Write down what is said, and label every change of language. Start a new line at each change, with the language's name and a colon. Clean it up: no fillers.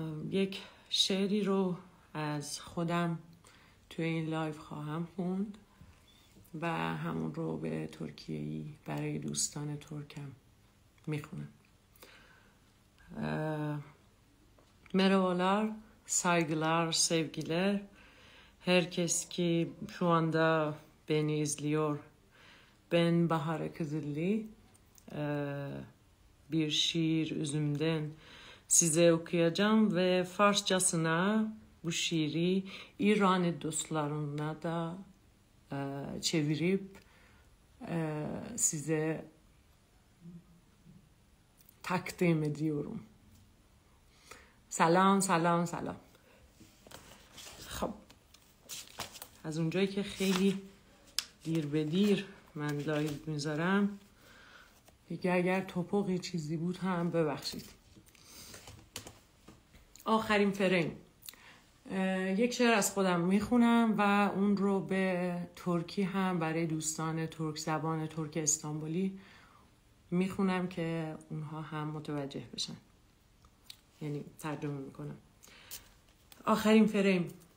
Persian: یک شعری رو از خودم توی این لایو خواهم خوند و همون رو به ترکیه‌ای برای دوستان ترکم میخونم.
Turkish: Merhabalar, saygılar, sevgiler. Herkes ki şu anda beni izliyor. Ben Bahar Kızıllı. Bir şiir üzümden size okuyacağım ve Farsçasına bu şiiri İranlı dostlarına da çevirip size takdim ediyorum.
Persian: سلام. خب از اونجایی که خیلی دیر به دیر من لایو میذارم دیگه، اگر توپقی چیزی بود هم ببخشید. آخرین فریم. یک شعر از خودم میخونم و اون رو به ترکی هم برای دوستان ترک زبان ترک استانبولی میخونم که اونها هم متوجه بشن، یعنی ترجمه میکنم. آخرین فریم.